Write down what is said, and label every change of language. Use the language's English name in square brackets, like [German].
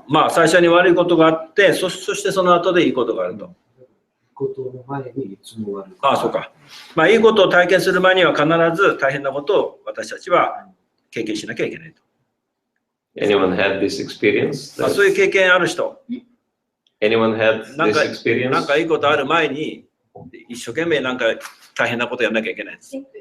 [Japanese] 最初に悪いことがあって、そしてその後でいいことがあると。ことの前にいつも悪い。そうか。いいことを体験する前には必ず大変なことを私たちは経験しなきゃいけないと。 [English] Anyone had this experience? [Japanese] そういう経験ある人。 [English] Anyone had this experience? [Japanese] なんかいいことある前に一生懸命なんか大変なことやんなきゃいけないです。